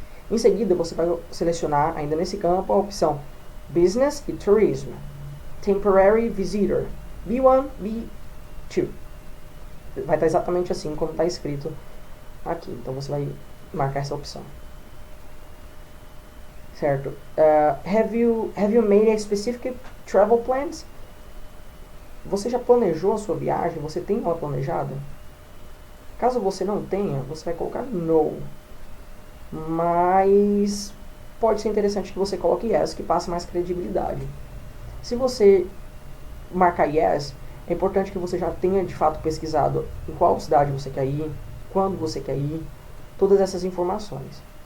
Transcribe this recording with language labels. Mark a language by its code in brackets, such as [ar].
[pt] Em seguida, você vai selecionar, ainda nesse campo, a opção Business e Tourism, Temporary Visitor, B1, B2. Vai estar exatamente assim como está escrito aqui. Então você vai marcar essa opção. Certo? [en] Have you made a specific travel plans? [pt] Você já planejou a sua viagem? Você tem uma planejada? Caso você não tenha, você vai colocar No. Mas pode ser interessante que você coloque Yes, que passe mais credibilidade. Se você marcar Yes, é importante que você já tenha de fato pesquisado em qual cidade você quer ir, quando você quer ir, todas essas informações.